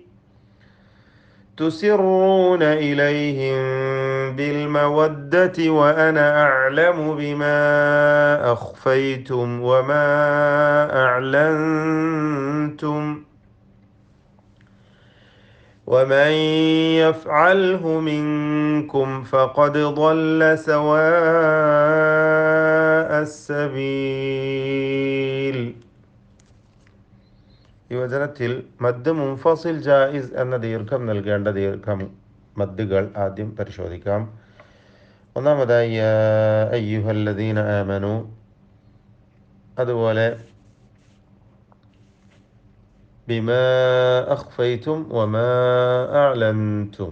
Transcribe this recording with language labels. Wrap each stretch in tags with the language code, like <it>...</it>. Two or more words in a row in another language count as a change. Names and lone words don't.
<ar>تسرون إليهم بالمودة وأنا أعلم بما أخفيتم وما أعلنتم ومن يفعله منكم فقد ضل سواء السبيل.</ar> <ml>ഈ വചനത്തിൽ</ml> <ar>مد منفصل جائز</ar> <ml>എന്ന ദീർഘം നൽകേണ്ട മദ്ദുകൾ ആദ്യം പരിശോധിക്കാം.</ml> <ar>ഒന്നാമതായി يا أيها الذين آمنوا, അതുപോലെ بما أخفيتم وما أعلنتم.</ar>